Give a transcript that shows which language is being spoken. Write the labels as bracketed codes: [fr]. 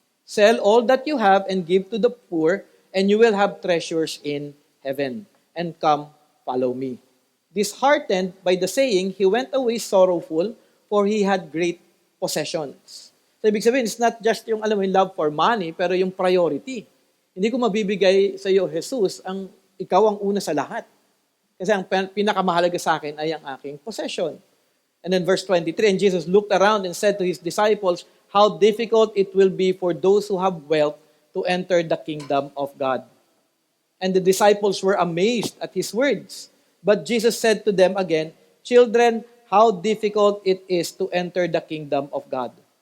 [en] Sell all that you have and give to the poor, and you will have treasures in heaven. And come, follow me." Disheartened by the saying, he went away sorrowful, for he had great possessions. [tl] So, ibig sabihin, [en] it's not just [tl] yung, yung [en] love for money, [tl] pero yung priority. Hindi ko mabibigay sa iyo, Jesus, ang ikaw ang una sa lahat. Kasi ang pinakamahalaga sa akin ay ang aking possession. [en] And then verse 23, and Jesus looked around and said to his disciples, "How difficult it will be for those who have wealth to enter the kingdom of God." And the disciples were amazed at his words. But Jesus said to them again, "Children, how difficult it is to enter the kingdom of God.